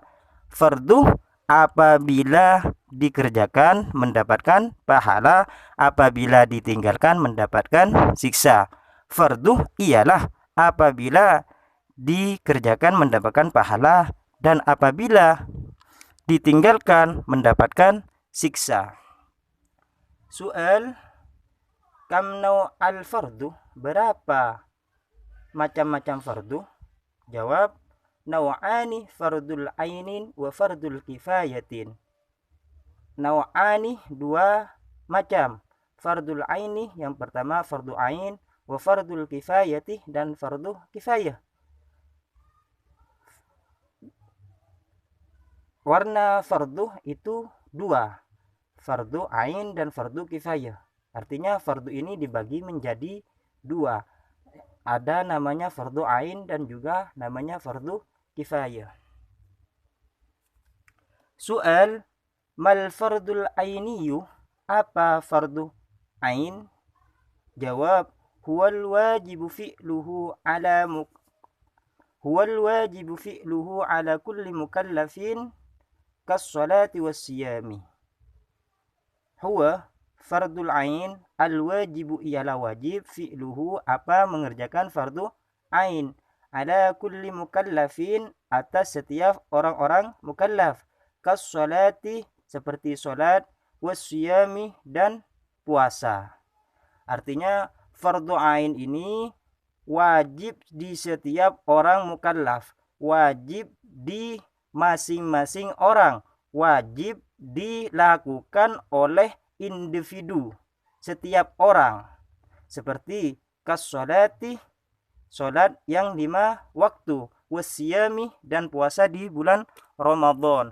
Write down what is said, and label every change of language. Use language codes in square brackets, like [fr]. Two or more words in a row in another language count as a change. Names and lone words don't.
[id] Fardu apabila dikerjakan mendapatkan pahala, apabila ditinggalkan mendapatkan siksa. Fardu ialah apabila dikerjakan mendapatkan pahala, dan apabila ditinggalkan mendapatkan siksa. Soal, [ar] كم الفرض, [id] berapa macam-macam fardu? Jawab, [ar] نوعان فرض عين وفرض كفاية. [id] Naw'ani, 2 macam. [ar] فرض العين, [id] yang pertama fardu ain, [ar] وفرض الكفاية, [id] dan fardu kifayah. Warna fardu itu 2, fardu ain dan fardu kifayah. Artinya fardu ini dibagi menjadi 2. Ada namanya fardu ain dan juga namanya fardu kifayah. Soal, [ar] ما الفرض العيني, [id] apa fardu ain? Jawab, [ar] هو الواجب فعله على كل مكلف كالصلاة والصيام. هو فرض العين، الواجب [id] ialah wajib, fi'luhu apa mengerjakan fardu ain, [ar] على كل مكلف [id] atas setiap orang-orang mukallaf, kas-salati seperti salat, was-siyami dan puasa. Artinya fardu ain ini wajib di setiap orang mukallaf, wajib di masing-masing orang, wajib dilakukan oleh individu, setiap orang, seperti kas-sholati, sholat yang 5 waktu, wasyami, dan puasa di bulan Ramadan.